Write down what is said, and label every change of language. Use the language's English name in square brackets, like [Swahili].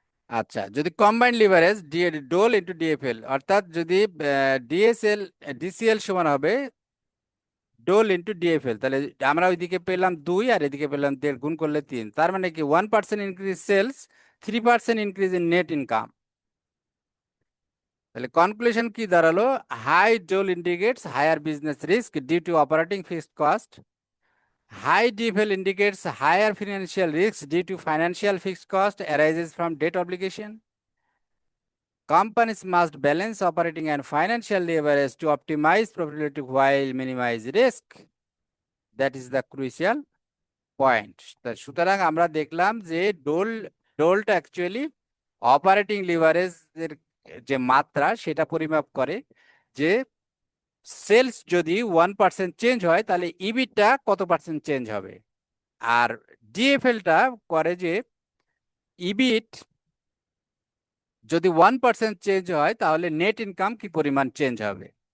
[Bangla] আচ্ছা, যদি combined leverage ডোল into DFL, অর্থাৎ যদি ডিএসএল ডিসিএল সমান হবে ডোল ইন্টু ডিএফএল, তাহলে আমরা ওইদিকে পেলাম 2 আর এদিকে পেলাম 1.5, গুণ করলে 3। তার মানে কি 1% increase sales, 3% [English] Increase in net income. [Bangla] তাহলে কনক্লুশন কি দাঁড়ালো? [English] High DOL indicates higher business risk due to operating fixed cost, high DFL indicates higher financial risks due to financial fixed cost arises from debt obligation. Companies must balance operating and financial leverage to optimize profitability while minimize risk. That is the crucial point. [Bangla] সুতরাং আমরা দেখলাম যে ডোলটা actually operating লিভারেজের যে মাত্রা সেটা পরিমাপ করে, যে সেলস যদি 1% চেঞ্জ হয় তাহলে ইবিটটা কত পার্সেন্ট চেঞ্জ হবে। আর ডিএফএলটা করে যে ইবিট যদি 1% চেঞ্জ হয় তাহলে নেট ইনকাম কি পরিমাণ চেঞ্জ হবে।